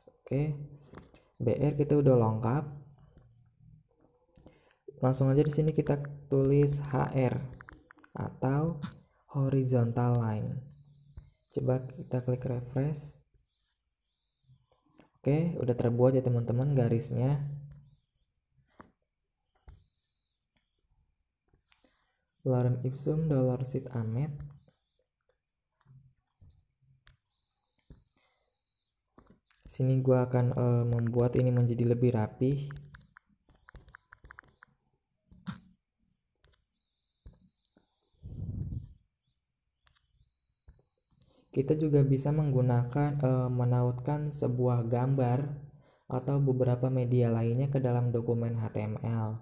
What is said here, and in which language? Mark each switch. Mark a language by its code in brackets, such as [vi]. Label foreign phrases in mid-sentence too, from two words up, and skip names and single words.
[id] Oke. BR kita udah lengkap. Langsung aja di sini kita tulis HR atau [en] horizontal line. [id] Coba kita klik refresh. Oke, udah terbuat ya teman-teman garisnya. [la] Lorem ipsum $sit amet. [id] Sini gua akan membuat ini menjadi lebih rapi. Kita juga bisa menggunakan menautkan sebuah gambar atau beberapa media lainnya ke dalam dokumen HTML.